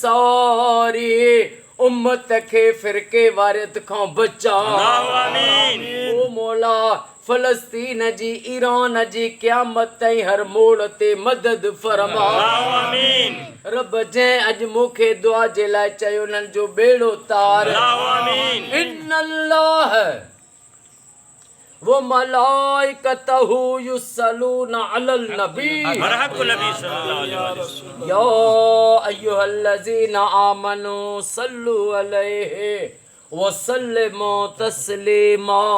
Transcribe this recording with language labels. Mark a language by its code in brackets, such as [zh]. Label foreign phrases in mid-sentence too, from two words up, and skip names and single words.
[sd] सारी उम्मत खे फिरके वारियत खां बचा आमीन ओ मौला फलस्तीन जी ईरान जी क़यामत ताईं हर मोड़ ते मदद फरमा आमीन रब जंहिं अॼु मूंखे दुआ जे लाइ चयो उन्हनि जो बेड़ो तार आमीन इन्नल्लाह [ar] وملائكته يصلون على النبي مرحبا نبي صلى الله عليه وسلم يا أيها الذين آمنوا صلوا عليه وسلموا تسليما